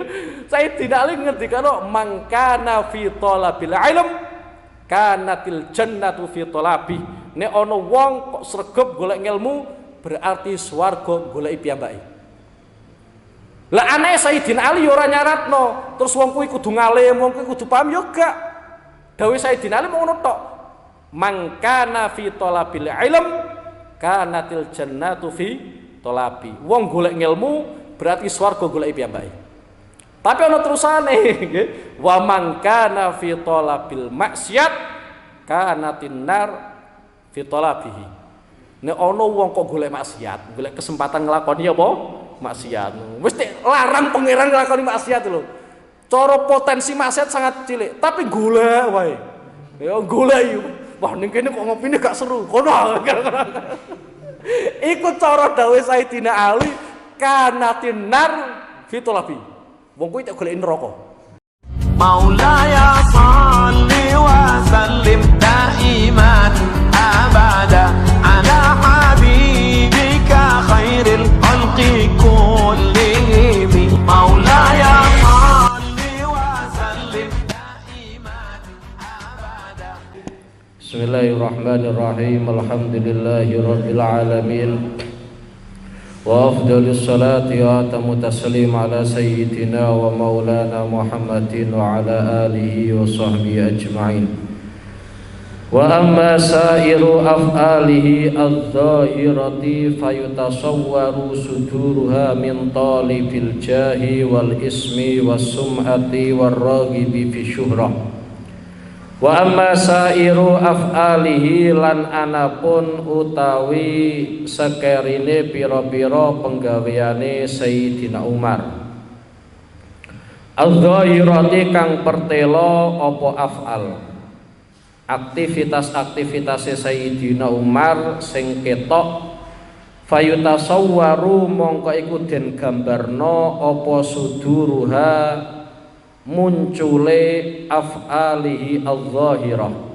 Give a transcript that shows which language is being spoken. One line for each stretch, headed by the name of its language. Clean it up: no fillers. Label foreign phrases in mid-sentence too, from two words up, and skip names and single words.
Javanese: Sayyidina Ali ngendikano mangkana
Arabic: في طلب العلم كانت الجنة في طلب.
Javanese: Nek ana wong kok sregep golek ilmu berarti swarga goleki piyambake. Lah aneh Sayyidina Ali ora nyaratno, terus wong kuwi kudu ngalim, wong kuwi kudu paham yo gak. Dawuh Sayyidina Ali mau ngono tok.
Arabic: Mangkana في طلب العلم كانت الجنة في طلب.
Javanese: Wong golek ilmu berarti swarga goleki piyambake. Tapi ana terusane nggih.
Arabic: ومن كان في طلب المعصية كانت النار في طلبه.
Javanese: Nek ana wong kok golek maksiat, golek kesempatan nglakoni apa? Maksiat. Wis larang pangeran nglakoni maksiat lho. Cara potensi maksiat sangat cilik, tapi golek wae. Ya golek. Wah ning kene kok ngopine gak seru. Kono. Iku cara dawuh Sayyidina Ali
Arabic: كانت النار في طلب.
Javanese: Wong kuwi tak goleki neraka.
Arabic: مولاي صل وسلم دائما أبدا على حبيبك خير الخلق كلهم. مولاي صل وسلم دائما أبدا. بسم الله الرحمن الرحيم. الحمد لله رب العالمين. وأفضل الصلاة وأتم التسليم على سيدنا ومولانا محمد وعلى آله وصحبه أجمعين. وأما سائر أفعاله الظاهرة فيتصور صدورها من طالب الجاه والاسم والسمعة والراغب في الشهرة. وأما سائر أفعاله
Javanese: lan anapun utawi sekerine pira-pira penggaweane Sayyidina Umar. Al-dhahirati kang pertelo apa af'al. Aktivitas-aktivitase Sayyidina Umar sing ketok fayutasawwaru mongko iku den gambarno apa suduruha muncule
Arabic: أفعاله الظاهرة,